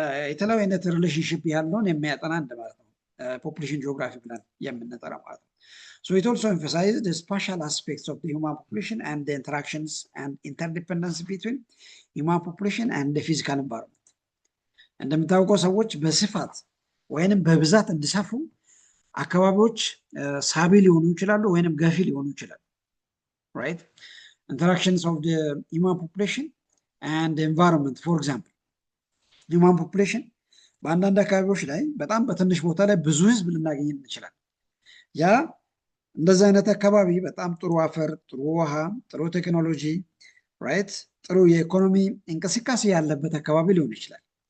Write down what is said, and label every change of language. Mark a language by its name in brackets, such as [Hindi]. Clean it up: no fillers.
[Amharic] የተለያዩ አይነት ሪሌሽንሽፕ ያለውን የሚያጠና እንደማለት ነው ፖፑሌሽን ጂኦግራፊ ብለን የምንጠራው ማለት ነው። [English] so it also emphasizes the spatial aspects of the human population and the interactions and interdependence between human population and the physical environment። [Amharic] እንደምታውቀው ሰዎች በስፋት ወይንም በብዛት እንዲሰፉ አካባቢዎች ሳቢ ሊሆኑ ይችላሉ ወይንም ገፊ ሊሆኑ ይችላሉ። right [English] interactions of the human population and the environment. for example human population [Amharic] በአንዳንድ አካባቢዎች ላይ በጣም በትንሽ ቦታ ላይ ብዙ ህዝብ ልናገኝ እንችላለን። ያ እንደዚህ አይነት አካባቢ በጣም ጥሩ አፈር፣ ጥሩ ውሃ፣ ጥሩ ቴክኖሎጂ ራይት፣ ጥሩ የኢኮኖሚ እንቅስቃሴ ያለበት አካባቢ ሊሆን ይችላል።